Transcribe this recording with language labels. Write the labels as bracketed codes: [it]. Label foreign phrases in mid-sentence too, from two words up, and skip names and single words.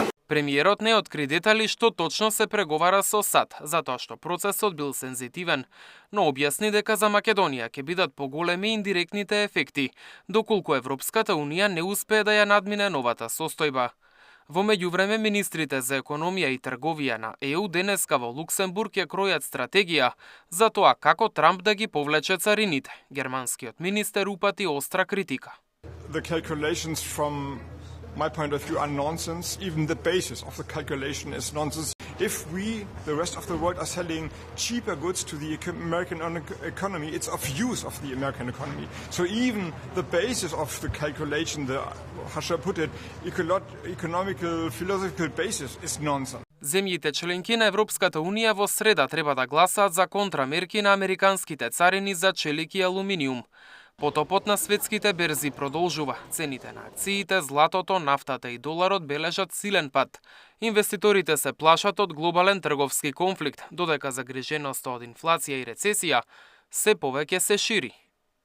[mk] Премиерот не откри детали што точно се преговара со САД, затоа што процесот бил сензитивен, но објасни дека за Македонија ќе бидат поголеми индиректните ефекти, доколку Европската Унија не успее да ја надмине новата состојба. Во меѓувреме, министрите за економија и трговија на ЕУ денеска во Луксембург ја кројат стратегија за тоа како Трамп да ги повлече царините. Германскиот министер упати остра критика. [en] My point of view are nonsense. Even the basis of the calculation is nonsense. If we, the rest of the world, are selling cheaper goods to the American economy, it's of use of the American economy. So even the basis of the calculation, how shall I put it, economical, philosophical basis is nonsense. [mk] Земјите членки на Европската Унија во среда треба да гласаат за контрамерки на американските царини за челик и алуминиум. Потопот на светските берзи продолжува. Цените на акциите, златото, нафтата и доларот бележат силен пат. Инвеститорите се плашат од глобален трговски конфликт, додека загриженоста од инфлација и рецесија се повеќе се шири.